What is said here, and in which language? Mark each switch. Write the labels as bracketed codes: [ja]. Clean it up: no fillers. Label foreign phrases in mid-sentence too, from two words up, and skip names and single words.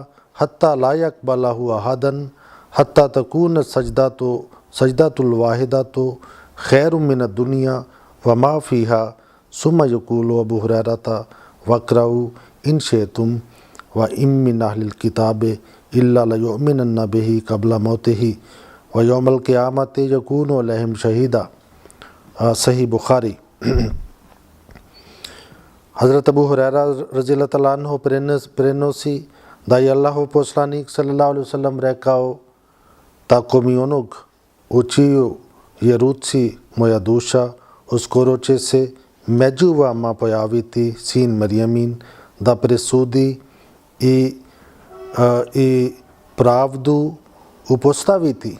[ar] حتى لا يقبله أحد حتى تكون السجدة الواحدة خير من الدنيا وما فيها ثم يقول أبو هريرة واقرءوا إن شئتم وإن من أهل الكتاب إلا ليؤمنن به قبل موته ويوم القيامة يكون عليهم شهيدا. Sahih Bukhari. [bs] Hazrat Abu Huraira [ar] رضي الله تعالى عنه [bs] prenosi da je Allahov poslanik [ar] صلى الله عليه وسلم [bs] rekao: tako mi onog u čiju je ruci moja duša, uskoro će se među vama pojaviti sin Marjamin, da presudi i pravdu upostaviti.